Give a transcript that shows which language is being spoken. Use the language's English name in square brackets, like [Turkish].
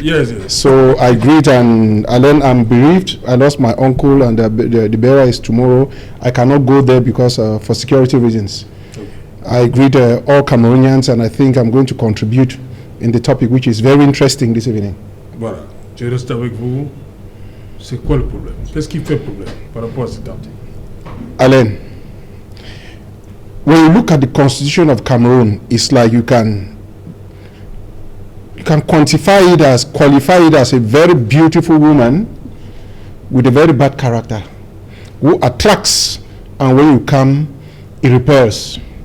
[English] Yes, yes. So I greet, and Alain, I'm bereaved. I lost my uncle, and the burial is tomorrow. I cannot go there because for security reasons. Okay. I greet all Cameroonians, and I think I'm going to contribute in the topic, which is very interesting this evening. [French] Voilà, je reste avec vous. C'est quoi le problème? Qu'est-ce qui fait problème par rapport à cet article? [English] Alain, when you look at the Constitution of Cameroon, it's like you can qualify it as a very beautiful woman with a very bad character who attracts, and when you come, it repels.